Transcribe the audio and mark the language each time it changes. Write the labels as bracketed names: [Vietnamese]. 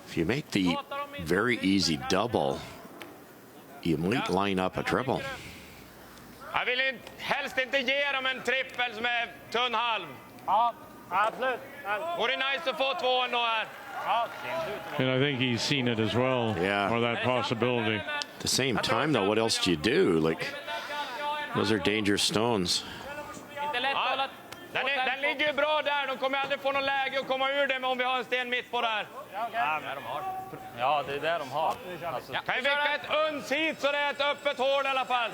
[English] If you make the very easy double, you might line up a triple. [Swedish] Jag vill helst inte ge dem en trippel som är tunn halv. Ja, absolut. Vore nice att få 2 ändå här. [English] And I think he's seen it as well. Yeah. Or that possibility. At the same time, though, what else do you do? Like, those are dangerous stones. [Swedish] Inte lätt att hålla. Den ligger ju bra där. De kommer aldrig få någon läge att komma ur det om vi har en sten mitt på där. Ja, det är det de har. Alltså, Kan vi vicka ett uns hit så det är ett öppet hål i alla fall?